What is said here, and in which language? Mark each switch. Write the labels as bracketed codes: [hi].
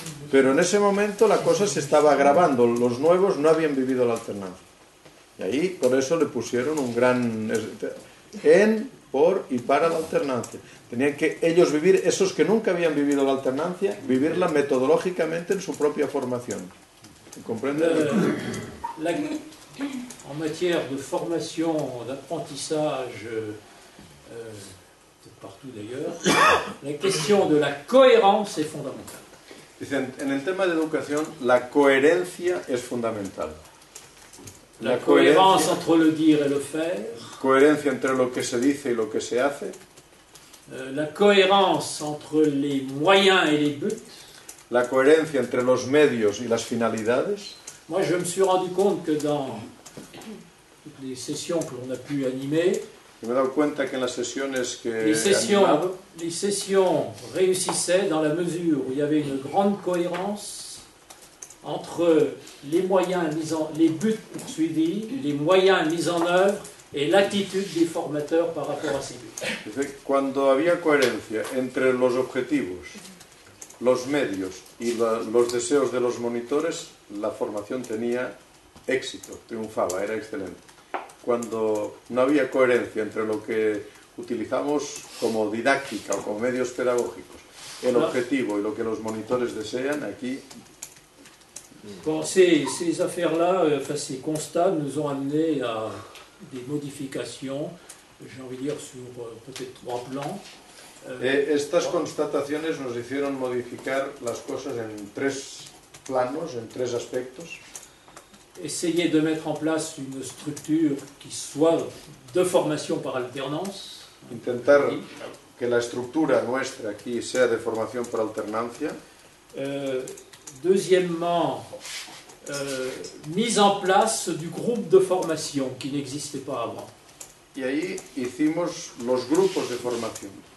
[es] Pero en ese momento la cosa se estaba agravando, los nuevos no habían vivido la alternancia. Y ahí, por eso le pusieron un gran... En, por y para la alternancia. Tenían que ellos vivir, esos que nunca habían vivido la alternancia, vivirla metodológicamente en su propia formación. ¿Comprende? [fr] En matière de formation, d'apprentissage, partout d'ailleurs, la question de la cohérence est fondamentale. [es] Dicen, en el tema de educación, la coherencia es fundamental. [fr] La cohérence entre le dire et le faire. [es] Coherencia entre lo que se dice y lo que se hace. [fr] La cohérence entre les moyens et les buts. [es] La coherencia entre los medios y las finalidades. [fr] Moi, je me suis rendu compte que dans toutes les sessions que l'on a pu animer, [es] me he dado cuenta que en las sesiones que [fr] les sessions réussissaient dans la mesure où il y avait une grande cohérence entre les moyens les buts poursuivis, les moyens mis en œuvre et l'attitude des formateurs par rapport à ces buts. [es] Cuando había coherencia entre los objetivos, los medios y los deseos de los monitores, la formación tenía éxito, triunfaba, era excelente. Cuando no había coherencia entre lo que utilizamos como didáctica o como medios pedagógicos, el objetivo y lo que los monitores desean, aquí [fr] Bon, ces affaires-là, enfin, ces constats nous ont amené à des modifications, j'ai envie de dire, sur peut-être 3 plans. [es] Estas constataciones nos hicieron modificar las cosas en 3 planos, en 3 aspectos. [fr] Essayer de mettre en place une structure qui soit de formation par alternance. [es] Intentar que la estructura nuestra aquí sea de formación por alternancia. [fr] Deuxièmement, mise en place du groupe de formation qui n'existait pas avant. [es] Y ahí hicimos los grupos de formación.